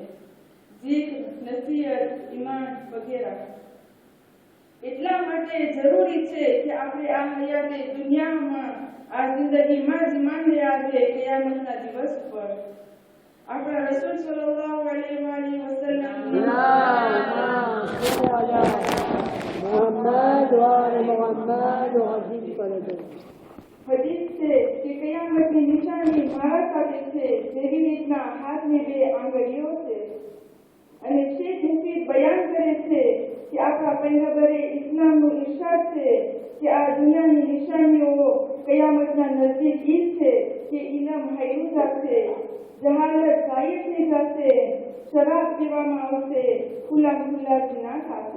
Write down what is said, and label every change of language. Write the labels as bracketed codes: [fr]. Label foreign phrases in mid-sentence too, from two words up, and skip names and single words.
[gu] જીત નસીહત ઈમાન વગેરે. એટલા માટે જરૂરી છે કે આપણે આ હયાતે દુનિયામાં આ જિંદગીમાં જ ઈમાન લઈ આવીએ કયામતના દિવસ પર. આપણા રસૂલ [ar] صلى الله عليه وسلم محمد وآل محمد وعزيز فرجك. [gu] હદીસ છે કે કયામતની નિશાની મારા સાથે છે જેવી રીતના હાથની બે આંગળીઓ છે. અને શેખ મુફીદ બયાન કરે છે કે આપણા પૈગંબરે ઇસ્લામનું ઇરશાદ છે કે આ દુનિયાની નિશાનીઓ કયામતના નજદીક ઈ છે કે ઇલમ હાયુ જશે, જહાલત ગાયબ થઈ જશે, શરાબ પીવામાં આવશે, ખુલ્લા ઝીણા થશે.